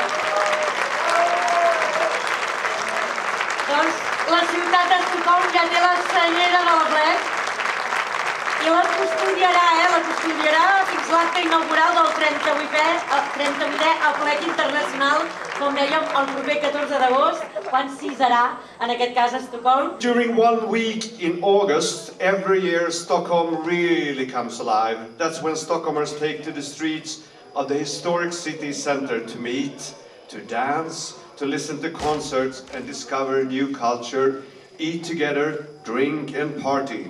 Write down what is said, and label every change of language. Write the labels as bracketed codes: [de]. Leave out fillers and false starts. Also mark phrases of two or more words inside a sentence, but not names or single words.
[ca] Doncs la ciutat d'Estocolm ja té la senyera de l'aplec i la custodiarà, la custodiarà fins l'acte inaugural del 38è aplec internacional, com dèiem, el proper 14 d'agost, quan s'hi serà, en aquest cas, a Estocolm. [en] During 1 week in August, every year Stockholm really comes alive. That's when Stockholmers take to the streets of the historic city center to meet, to dance, to listen to concerts and discover new culture, eat together, drink and party.